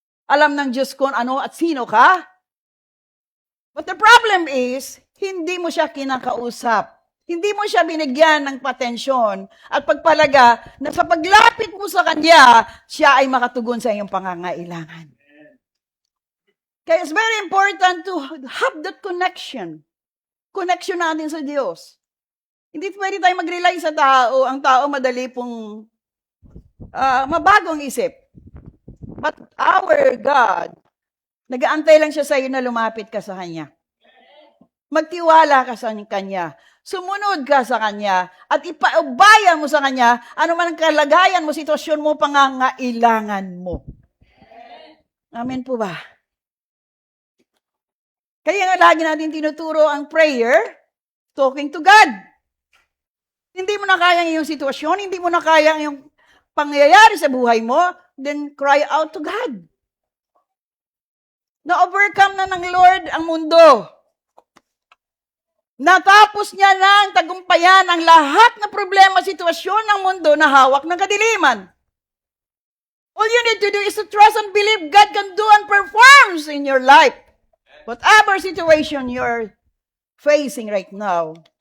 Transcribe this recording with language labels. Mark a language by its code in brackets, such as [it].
[tl] Alam ng Diyos kung ano at sino ka. [en] But the problem is, [tl] hindi mo siya kinakausap. Hindi mo siya binigyan ng patensyon at pagpalaga na sa paglapit mo sa Kanya, siya ay makatugon sa iyong pangangailangan. Kaya [en] it's very important to have that connection. [tl] Connection natin sa Diyos. Hindi pwede tayo mag-rely sa tao. Ang tao madali pong mabagong isip. [en] But our God, [tl] nag-aantay lang siya sa iyo na lumapit ka sa Kanya. Magtiwala ka sa Kanya. Sumunod ka sa Kanya at ipaubaya mo sa Kanya ano man ang kalagayan mo, sitwasyon mo, pangangailangan mo. Amen po ba? Kaya nga lagi natin tinuturo ang prayer, [en] talking to God. [tl] Hindi mo na kaya yung sitwasyon, hindi mo na kaya yung pangyayari sa buhay mo, [en] then cry out to God. [tl] Na-overcome na ng Lord ang mundo. Natapos niya ng tagumpayan ang lahat na problema, sitwasyon ng mundo na hawak ng kadiliman. [en] All you need to do is to trust and believe God can do and performs in your life. Whatever situation you're facing right now.